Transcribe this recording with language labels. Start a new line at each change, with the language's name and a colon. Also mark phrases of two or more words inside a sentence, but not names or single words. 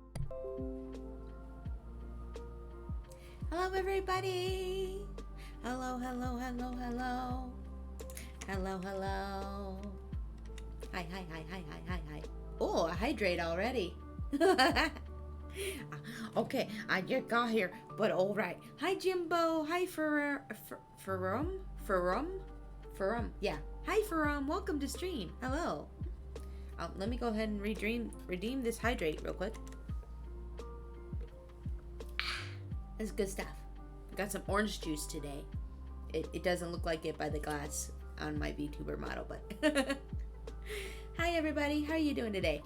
English: Hello, everybody. Hello, hello, hello, hello. Hello, hello. Hi, hi, hi, hi, hi, hi, hi. Oh, I hydrate already. Okay, I just got here, but all right. Hi, Jimbo. Hi, Furum. Yeah. Hi, Furum. Welcome to stream. Hello. Let me go ahead and redeem this hydrate real quick. That's good stuff. Got some orange juice today. It doesn't look like it by the glass on my VTuber model, but hi everybody, how are you doing today?